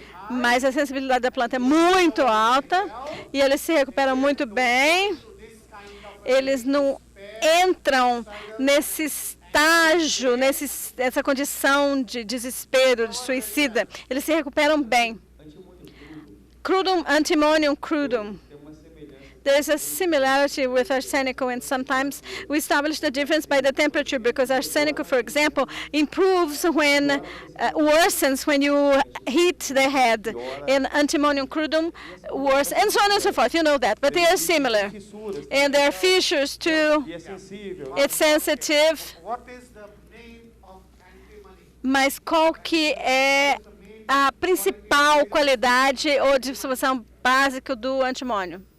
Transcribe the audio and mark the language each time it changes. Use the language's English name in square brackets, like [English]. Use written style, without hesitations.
[Portuguese] Mas a sensibilidade da planta é muito alta e eles se recuperam muito bem. Eles não entram nesse estágio, nessa condição de desespero, de suicida, eles se recuperam bem. [English] Crudum, antimonium crudum. There's a similarity with arsenic, and sometimes we establish the difference by the temperature, because arsenic, for example, improves when, worsens when you heat the head, and antimonium crudum worsens, and so on and so forth. You know that, but they are similar. And there are fissures too. It's sensitive. What is the name of antimony? [Portuguese] Mas qual que é a principal qualidade ou distribuição básica do antimônio?